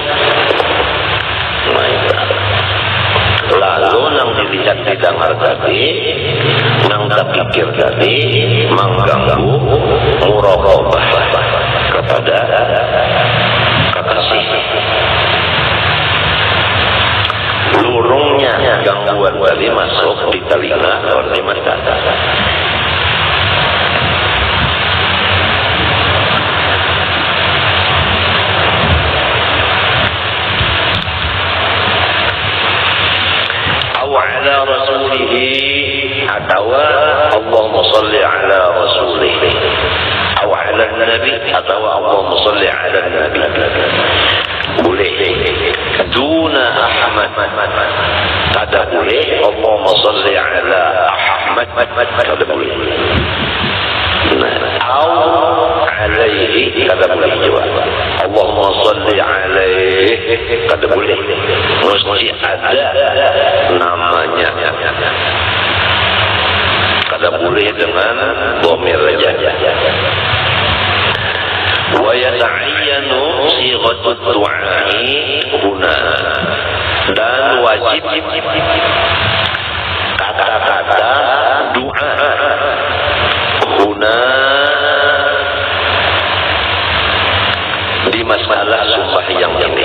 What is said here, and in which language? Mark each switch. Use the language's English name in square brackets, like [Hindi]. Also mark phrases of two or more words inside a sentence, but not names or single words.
[Banjar] Lalu nang dilihat didengar tadi, nang terpikir tadi mengganggu muraqabah kepada kekasih. Lurungnya gangguan tadi masuk di telinga atau di mata. [Arabic] على رسوله atau اللهم صل على رسوله atau على نبي atau اللهم صل على نبي boleh دون أحمد [Banjar] kada boleh [Arabic] اللهم صل على أحمد [Banjar] kada boleh atau alaihi kada boleh juga [Arabic] اللهم صل عليه [Banjar] kada boleh mesti ada namanya kada boleh dengan dhamir saja [Arabic] ويتعين صيغة الدعاء هنا [Banjar] dan wajib kata-kata doa huna di masalah sembahyang ini.